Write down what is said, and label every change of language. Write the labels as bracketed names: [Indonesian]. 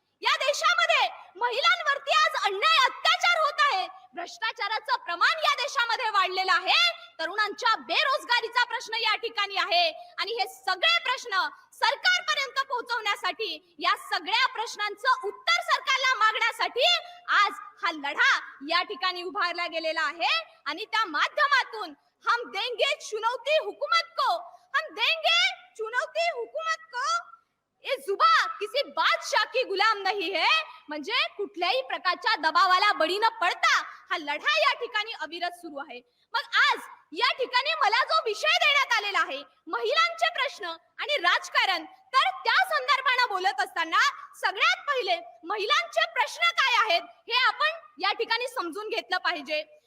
[Marathi] या देशामध्ये महिलांवरती आज अन्याय अत्याचार होत आहे, भ्रष्टाचाराचं प्रमाण या देशामध्ये वाढलेलं आहे, तरुणांच्या बेरोजगारीचा प्रश्न या ठिकाणी आहे. आणि हे सगळे प्रश्न सरकारपर्यंत पोहोचवण्यासाठी, या सगळ्या प्रश्नांचं उत्तर सरकारला मागण्यासाठी आज हा लढा या ठिकाणी उभारला गेलेला आहे. आणि त्या माध्यमातून [Hindi] हम देंगे चुनौती हुकूमत को, हम देंगे चुनौती हुकूमत को, ये जुबा किसी बादशाह की गुलाम नहीं है. [Marathi] म्हणजे कुठल्याही प्रकारच्या दबावाला बळी न पडता हा लढा या ठिकाणी अविरत सुरू आहे. मग आज या ठिकाणी मला जो विषय देण्यात आलेला आहे, महिलांचे प्रश्न आणि राजकारण, तर त्या संदर्भाने बोलत असताना सगळ्यात पहिले महिलांचे प्रश्न काय आहेत हे आपण या ठिकाणी समजून घेतलं पाहिजे.